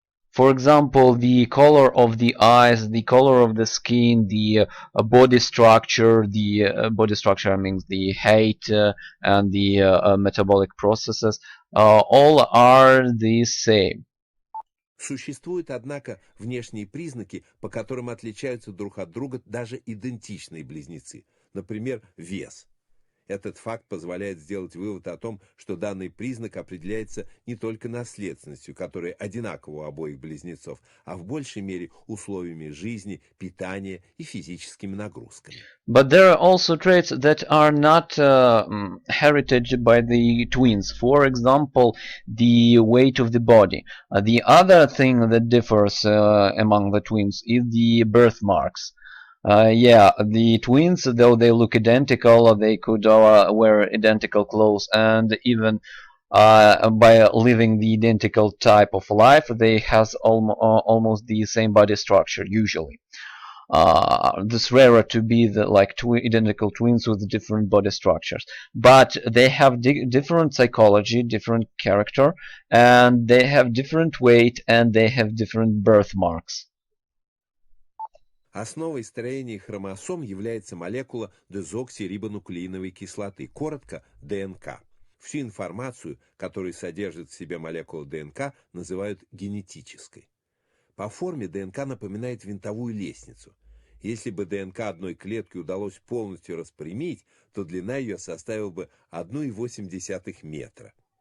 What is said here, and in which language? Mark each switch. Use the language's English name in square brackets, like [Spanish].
[English] For example, the color of the eyes, the color of the skin, the body structure, means the height and the metabolic processes, all are the same. [Russian] Существуют, однако, внешние признаки, по которым отличаются друг от друга даже идентичные близнецы. Например, вес. Этот факт позволяет сделать вывод о том, что данный признак определяется не только наследственностью, которая одинакова у обоих близнецов, а в большей мере условиями жизни, питания и физическими нагрузками. [English] But there are also traits that are not heritage by the twins. For example, the weight of the body. The other thing that differs among the twins is the birthmarks. The twins, though they look identical, they could wear identical clothes, and even by living the identical type of life, they has almost the same body structure usually. this rarer to be like identical twins with different body structures, but they have different psychology, different character, and they have different weight, and they have different birthmarks. [Russian] Основой строения хромосом является молекула дезоксирибонуклеиновой кислоты, коротко ДНК. Всю информацию, которую содержит в себе молекула ДНК, называют генетической. По форме ДНК напоминает винтовую лестницу. Если бы ДНК одной клетки удалось полностью распрямить, то длина ее составила бы 1,8 метра.